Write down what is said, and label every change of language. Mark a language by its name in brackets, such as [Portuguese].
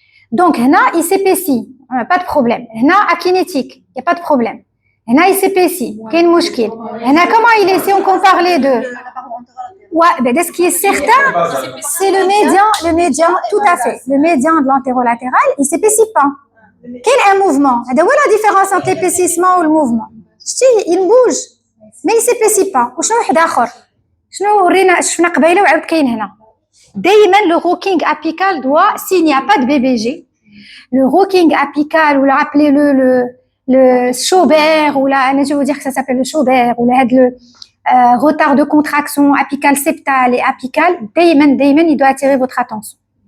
[French] Donc, [Arabic] هنا, [French] il s'épaissit. Pas de problème. هنا, akinétique. Il n'y a pas de problème. هنا, il s'épaissit. Quel مشكل. [Arabic] هنا, [French] comment il est, si on compare les deux? Ouais, ben, ce qui est certain, c'est le médian, tout à fait. Le médian de l'antérolatéral, il s'épaissit pas. Quel est un mouvement? Où est la différence entre l'épaississement ou le mouvement? Il bouge, mais il s'épaissit pas. [Arabic] وشنو واحد آخر؟ شنو ورينا شفنا قبيله وعاود كاين هنا. دايما [French] le rocking apical doit, s'il n'y a pas de BBG, le rocking apical, ou le Schober, ou là, je veux dire que ça s'appelle le Schober, ou le retard de contraction apical septal et apical, دايما, il doit attirer votre attention.